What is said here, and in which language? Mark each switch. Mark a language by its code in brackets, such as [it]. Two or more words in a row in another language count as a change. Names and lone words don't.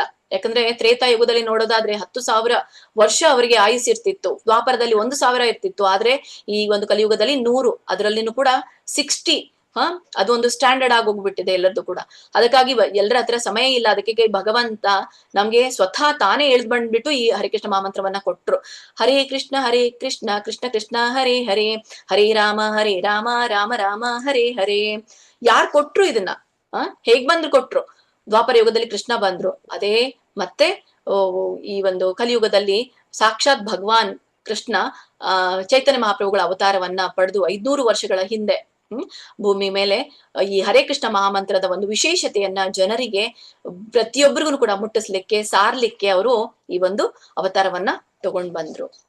[kn] ಯಾಕಂದ್ರೆ ತ್ರೇತಾಯುಗದಲ್ಲಿ ನೋಡೋದಾದ್ರೆ 10,000 ವರ್ಷ ಅವರಿಗೆ ಆಯುಸ್ ಇರ್ತಿತ್ತು, ದ್ವಾಪರದಲ್ಲಿ 1,000 ಇರ್ತಿತ್ತು. ಆದ್ರೆ ಈ ಒಂದು ಕಲಿಯುಗದಲ್ಲಿ 100, ಅದರಲ್ಲಿನೂ ಕೂಡ 60 ಅದೊಂದು ಸ್ಟ್ಯಾಂಡರ್ಡ್ ಆಗೋಗ್ಬಿಟ್ಟಿದೆ ಎಲ್ಲರದ್ದು ಕೂಡ. ಅದಕ್ಕಾಗಿ ಎಲ್ಲರ ಹತ್ರ ಸಮಯ ಇಲ್ಲ. ಅದಕ್ಕೆ ಭಗವಂತ ನಮ್ಗೆ ಸ್ವತಃ ತಾನೇ ಎಳ್ದ್ ಬಂದ್ಬಿಟ್ಟು ಈ ಹರಿಕೃಷ್ಣ ಮಹಾಮಂತ್ರವನ್ನ ಕೊಟ್ರು. [sa] ಹರೇ ಕೃಷ್ಣ ಕೃಷ್ಣ ಕೃಷ್ಣ ಹರೇ ಹರೇ, ಹರೇ ರಾಮ ರಾಮ ರಾಮ ಹರೇ ಹರೇ. [kn] ಯಾರ್ ಕೊಟ್ರು ಇದನ್ನ? ಹೇಗ್ ಬಂದ್ರು ಕೊಟ್ರು? ದ್ವಾಪರ ಯುಗದಲ್ಲಿ ಕೃಷ್ಣ ಬಂದ್ರು. ಅದೇ ಮತ್ತೆ ಈ ಒಂದು ಕಲಿಯುಗದಲ್ಲಿ ಸಾಕ್ಷಾತ್ ಭಗವಾನ್ ಕೃಷ್ಣ ಚೈತನ್ಯ ಮಹಾಪ್ರಭುಗಳ ಅವತಾರವನ್ನ ಪಡೆದು 500 ವರ್ಷಗಳ ಹಿಂದೆ ಭೂಮಿ ಮೇಲೆ ಈ ಹರೇ ಕೃಷ್ಣ ಮಹಾಮಂತ್ರದ ಒಂದು ವಿಶೇಷತೆಯನ್ನ ಜನರಿಗೆ ಪ್ರತಿಯೊಬ್ಬರಿಗೂ ಕೂಡ ಮುಟ್ಟಿಸ್ಲಿಕ್ಕೆ, ಸಾರ್ಲಿಕ್ಕೆ ಅವರು ಈ ಒಂದು ಅವತಾರವನ್ನ ತಗೊಂಡ್ ಬಂದ್ರು.